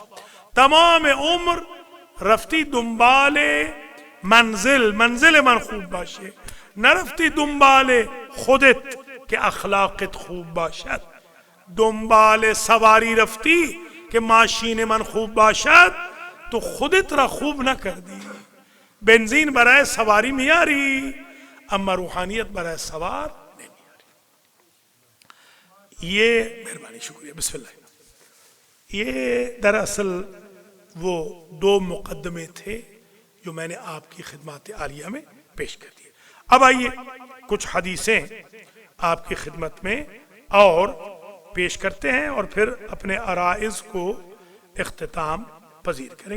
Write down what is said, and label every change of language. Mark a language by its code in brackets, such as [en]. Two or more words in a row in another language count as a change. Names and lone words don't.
[fa] تمام عمر رفتی دنبال منزل من خوب باشه, نرفتی دنبال خودت که اخلاقت خوب باشد، دنبال سواری رفتی که ماشین من خوب باشد، تو خودت را خوب نکردی. بنزین برای سواری میاری اما روحانیت برای سوار نمیاری. [ur] یہ مہربانی، شکریہ، [ar] بسم اللہ. [ur] یہ دراصل وہ دو مقدمے تھے جو میں نے آپ کی خدمات عالیہ میں پیش کر دیے. اب آئیے کچھ حدیثیں آپ کی خدمت میں اور پیش کرتے ہیں اور پھر اپنے عرائض کو اختتام پذیر کریں گے.